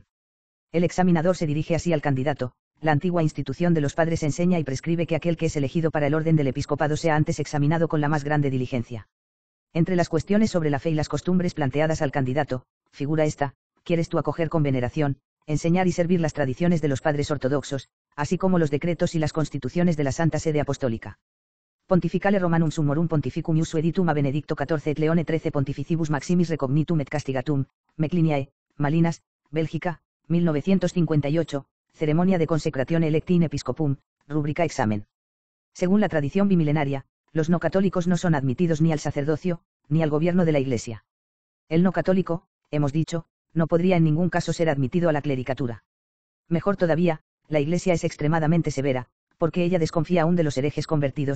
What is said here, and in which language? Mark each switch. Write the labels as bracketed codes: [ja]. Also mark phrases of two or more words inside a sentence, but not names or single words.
[es] El examinador se dirige así al candidato. La antigua institución de los padres enseña y prescribe que aquel que es elegido para el orden del episcopado sea antes examinado con la más grande diligencia. Entre las cuestiones sobre la fe y las costumbres planteadas al candidato, figura esta: ¿quieres tú acoger con veneración, enseñar y servir las tradiciones de los padres ortodoxos, así como los decretos y las constituciones de la Santa Sede Apostólica? [la] Pontificale Romanum Summorum Pontificum ius Editum a Benedicto XIV et Leone XIII Pontificibus Maximis Recognitum et Castigatum, Mecliniae, Malinas, Bélgica, 1958, Ceremonia de Consecrazione Electi in Episcopum, [es] rúbrica examen. Según la tradición bimilenaria, los no católicos no son admitidos ni al sacerdocio, ni al gobierno de la Iglesia. El no católico, hemos dicho, no podría en ningún caso ser admitido a la clericatura. Mejor todavía, la Iglesia es extremadamente severa, porque ella desconfía aún de los herejes convertidos.